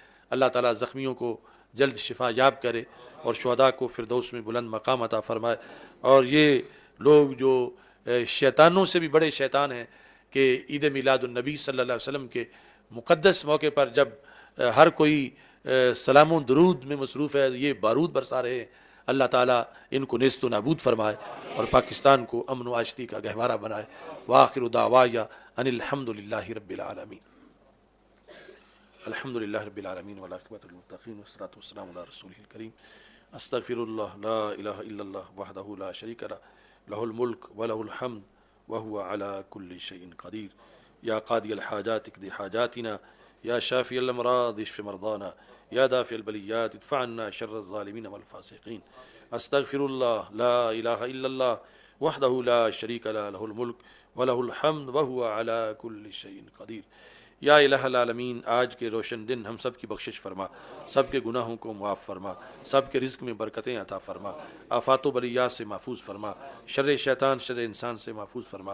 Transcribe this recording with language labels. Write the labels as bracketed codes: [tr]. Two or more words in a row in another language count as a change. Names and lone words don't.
[ur] اللہ تعالیٰ زخمیوں کو جلد شفا یاب کرے اور شہداء کو فردوس میں بلند مقام عطا فرمائے۔ اور یہ لوگ جو شیطانوں سے بھی بڑے شیطان ہیں کہ عید میلاد النبی [ar] صلی اللہ علیہ وسلم [ur] کے مقدس موقع پر جب ہر کوئی سلام و درود میں مصروف ہے، یہ بارود برسا رہے ہیں، اللہ تعالیٰ ان کو نیست و نابود فرمائے اور پاکستان کو امن و آشتی کا گہوارہ بنائے۔ [ar] وآخر دعوایا ان الحمد للہ رب العالمین۔ الحمد للہ رب العالمین والعاقبۃ للمتقین والصلاۃ والسلام علی رسولہ الکریم۔ استغفر اللہ لا الہ الا اللہ وحدہ لا شریک لہ لہ الملک ولہ الحمد وہو علی کل شیء قدیر۔ یا قاضی الحاجات اقض حاجاتنا، یا شافی الامراض اشف مرضانا، یا دافع البلیات ادفع عنا شر الظالمین والفاسقین۔ استغفر اللہ لا الہ الا اللہ وحدہ لا شریک لہ لہ الملک ولہ الحمد وہو علی کل شیء قدیر۔ یا الہ العالمین، [ur] آج کے روشن دن ہم سب کی بخشش فرما، سب کے گناہوں کو معاف فرما، سب کے رزق میں برکتیں عطا فرما، آفات و بلیات سے محفوظ فرما، شر شیطان شر انسان سے محفوظ فرما۔